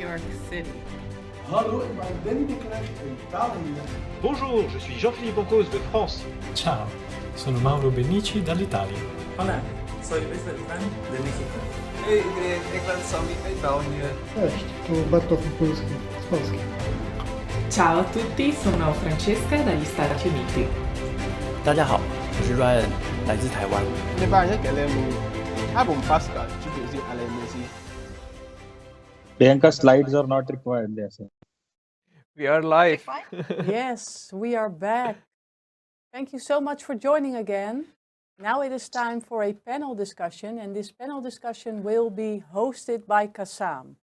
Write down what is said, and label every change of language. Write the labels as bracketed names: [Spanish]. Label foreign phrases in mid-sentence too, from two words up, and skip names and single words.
[English] York City. [Dutch] Hallo, ik ben Danny de Klerk in Italië. [French] Bonjour, je suis Jean-Philippe Encausse de France. [Italian] Ciao, sono Mauro Benici dall'Italia. [Spanish] Hola, soy Luis Beltrán de México. [Dutch] Hey iedereen, ik ben Sammy uit België. [Polish] Cześć, tu Bartosz Polski z Polski. [Italian] Ciao a tutti, sono Francesca dagli Stati Uniti. [Chinese] 大家好，我是 Ryan，来自台湾。 [English] Priyanka, slides are not required. Yes. We are live. Yes, we are back. Thank you so much for joining again. Now it is time for a panel discussion, and this panel discussion will be hosted by Kassam.